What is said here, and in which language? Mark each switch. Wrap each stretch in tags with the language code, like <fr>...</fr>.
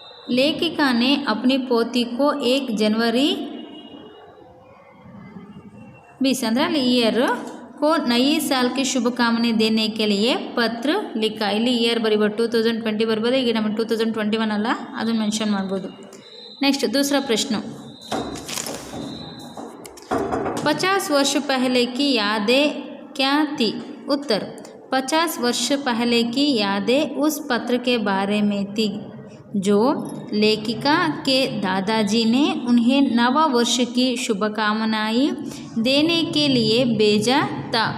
<hi>लेखिका ने अपनी पोती को 1 जनवरी 20 ईयर को नई साल की शुभकामनाएं देने के लिए पत्र लिखा।</hi> <kn>ಇಲ್ಲಿ ಇಯರ್ ಬರಿಬೋದು 2020 ಬರ್ಬೋದು, ಈಗ ನಮ್ಮ 2021 ಅಲ್ಲ, ಅದನ್ನು ಮೆನ್ಷನ್ ಮಾಡ್ಬೋದು।</kn> <hi>नेक्स्ट दूसरा प्रश्न, 50 वर्ष पहले की यादें क्या थी। उत्तर, 50 वर्ष पहले की यादें उस पत्र के बारे में थी जो लेखिका के दादाजी ने उन्हें नव वर्ष की शुभकामनाएं देने के लिए भेजा था।</hi>